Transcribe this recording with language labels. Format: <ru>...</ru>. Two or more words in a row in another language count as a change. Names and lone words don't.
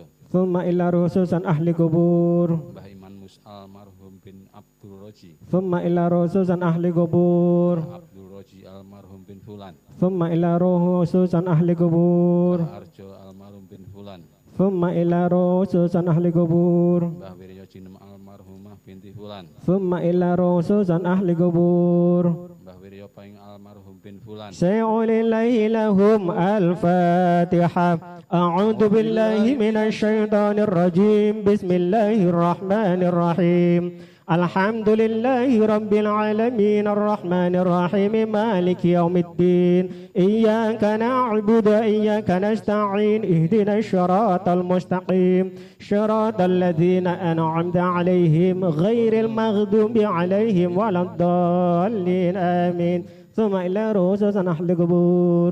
<ar>ثم إلى روح خصوصا أهل القبور. Mbah Iman Mus almarhum bin Abdul Roji. ثم إلى روح خصوصا أهل القبور. Abdul Roji المرحوم بن فلان. ثم إلى روح خصوصا أهل القبور. Mbah Arjo المرحوم بن فلان. ثم إلى روح خصوصا أهل القبور. Mbah Wiryo Cinem المرحومة بنت فلان. ثم إلى روح خصوصا أهل القبور. Mbah Wiryo Paing المرحوم بن فلان. سيعلي لهم الفاتحة أعوذ بالله من الشيطان الرجيم بسم الله الرحمن الرحيم الحمد لله رب العالمين الرحمن الرحيم مالك يوم الدين إياك نعبد وإياك نستعين اهدنا الصراط المستقيم صراط الذين أنعمت عليهم غير المغضوب عليهم ولا الضالين آمين ثم إلى رؤوس أهل القبور</ar>